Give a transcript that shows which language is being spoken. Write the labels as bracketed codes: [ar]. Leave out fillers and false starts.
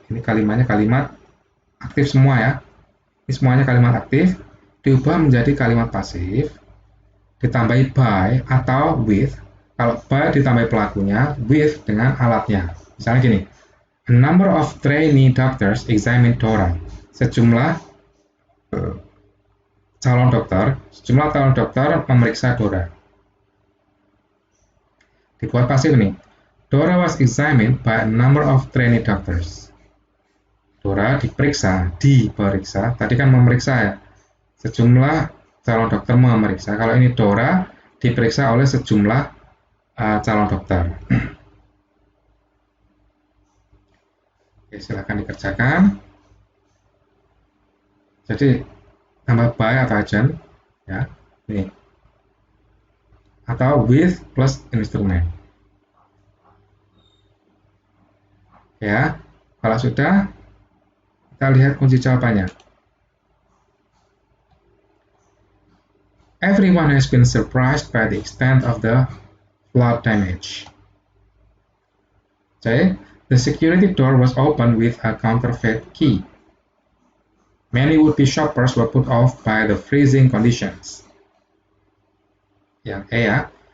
[id] Ini kalimatnya kalimat aktif semua ya. Ini semuanya kalimat aktif. Diubah menjadi kalimat pasif. Ditambahi by atau with. Kalau by ditambahi pelakunya, with dengan alatnya. Misalnya gini. [en] A number of trainee doctors examined Dora. [id] Sejumlah calon dokter memeriksa Dora. Dibuat pasif nih. [en] Dora was examined by a number of trainee doctors. [id] Dora diperiksa. Tadi kan memeriksa ya. Sejumlah calon dokter memeriksa. Kalau ini Dora diperiksa oleh sejumlah calon dokter. Oke, silakan dikerjakan. Jadi tambah by atau agent ya. Ini. Atau with plus instrument. Ya. Kalau sudah, kita lihat kunci jawabannya. [en] Everyone has been surprised by the extent of the flood damage. Okay. The security door was opened with a counterfeit key. Many would-be shoppers were put off by the freezing conditions. [id] Yang E ya.